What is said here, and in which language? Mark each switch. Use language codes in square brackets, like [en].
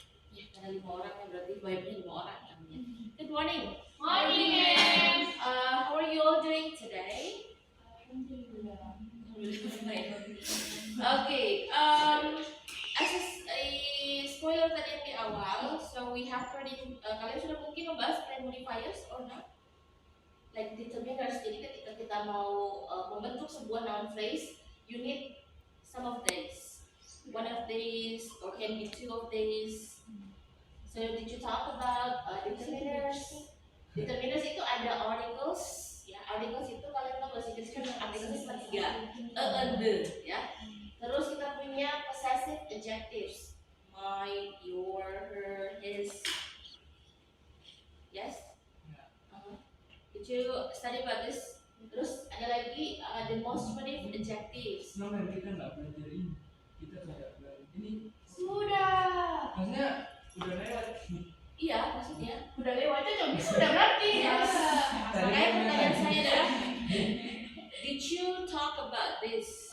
[id] Ya, ada 5 orang ya, berarti banyak 5 orang namanya. [en] Good morning. Morning, ma'am. How are you all doing today? [ar] Alhamdulillah. [en] Okay. As a spoiler [id] tadi yang di awal, [en] so we have already [id] kalian sudah mungkin membahas [en] pre-modifiers or not? Like determiners. [id] Jadi ketika kita mau membentuk sebuah noun phrase, [en] you need some of these. One of these, or can be 2 of these. So did you talk about determiners? [id] Determiners itu ada articles, ya. Articles itu kalian tahu bahasa Inggris kan articles itu cuma 3, and the, ya. Terus kita punya possessive adjectives, [en] mine, your, her, his. Yes. Did you study about this? [id] Terus ada lagi demonstrative adjectives. Nah, kita nggak belajar ini. Kita tidak belajar ini. Sudah. Maksudnya udah lewat. Iya, maksudnya. Udah lewatnya jam bisa udah berarti. [en] Yes. [id] Makanya pertanyaan saya adalah, [en] did you talk about this?